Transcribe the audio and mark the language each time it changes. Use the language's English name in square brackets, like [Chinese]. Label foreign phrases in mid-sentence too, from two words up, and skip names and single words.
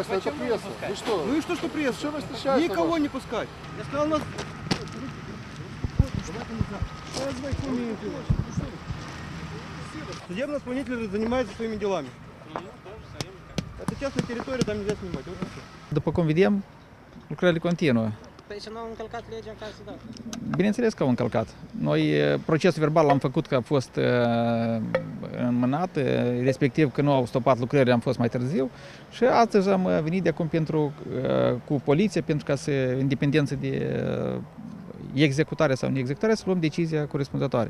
[Russian] встречаетесь? Это пресса. Вы что? Ну и что пресс? Что вы встречаетесь? Никого не пускать. Я сказал, нас... Судебный исполнитель занимается своими делами. Это частная территория, там нельзя снимать. Вот и всё. [Romanian] După cum vedem, lucrările continuă. Păi și nu au încălcat legea în casă dată. Bineînțeles că au încălcat. Noi procesul verbal l-am făcut că a fost înmânat, respectiv că nu au stopat lucrările, am fost mai târziu și astăzi am venit de acum cu poliția pentru ca să, în dependență de executare sau neexecutare, să luăm decizia corespunzătoare.